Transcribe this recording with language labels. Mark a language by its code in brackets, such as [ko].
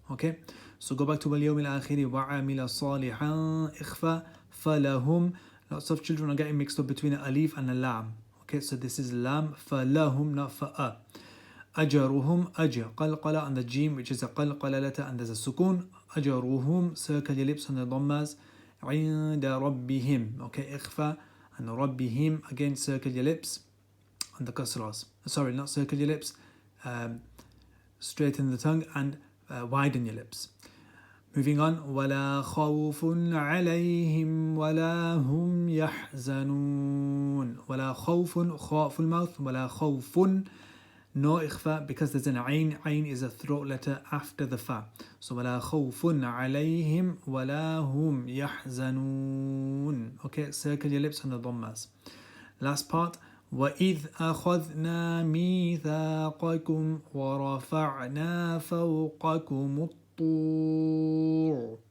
[en] Okay, so go back to [ar] وَالْيَوْمِ الْآخِرِ وَعَمِلَ صَالِحًا, إِخْفَى, فَلَهُمْ. [en] Lots of children are getting mixed up between an alif and a lam. Okay, so this is lam, فَلَهُمْ, not فَأَ. [ar] أجرهم, أجر, [en] قلقلة on the jim, which is a قلقلة letter, and there's a sukun. [ar] أجرهم, [en] circle your lips on the dhammas. [ar] عند ربهم, [en] okay, إخفى, and [ar] ربهم, [en] again circle your lips on the kasras. Sorry, not circle your lips, straighten the tongue and widen your lips. Moving on. [ar] ولا خوف عليهم ولا هم يحزنون. ولا خوف, خاء [en] full mouth. [ar] ولا خوف, [en] No ikhfa because there's an ayn. Ayn is a throat letter after the fa. [ar] So وَلَا خَوْفٌ عَلَيْهِمْ وَلَا هُمْ يَحْزَنُونَ. [en] Okay, circle your lips on the dhammas. Last part. [ar] وَإِذْ أَخَذْنَا مِيثَاقَكُمْ وَرَفَعْنَا فَوْقَكُمُ الطُّورَ.